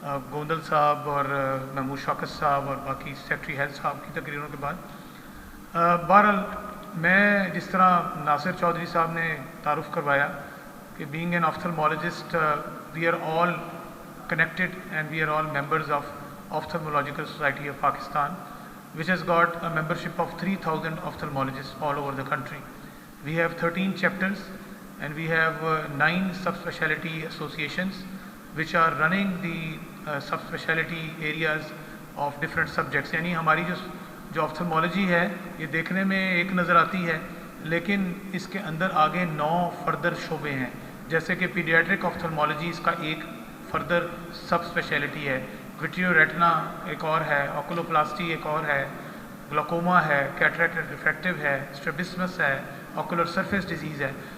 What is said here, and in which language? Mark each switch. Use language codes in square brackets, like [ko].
[ur] گوندل صاحب اور محمود شوکت صاحب اور باقی سیکرٹری ہیلتھ صاحب کی تقریروں کے بعد بہرحال میں جس طرح ناصر چودھری صاحب نے تعارف کروایا کہ [en] Being an ophthalmologist we are all connected and we are all members of Ophthalmological Society of Pakistan, which has got a membership of 3,000 ophthalmologists all over the country. We have 13 chapters and we have 9 subspecialty associations which are running the subspecialty areas of different subjects. [ur] یعنی ہماری جو ophthalmology ہے یہ دیکھنے میں ایک نظر آتی ہے لیکن اس کے اندر آگے 9 فردر شعبے ہیں، جیسے کہ پیڈیاٹرک ophthalmology اس کا ایک فردر سب اسپیشلٹی ہے، وٹریو ریٹنا ایک اور ہے، اوکولوپلاسٹی ایک اور ہے، گلوکوما ہے، کیٹریکٹ ریفریکٹیو ہے، اسٹریبسمس ہے، اوکولر سرفیس ڈیزیز ہے.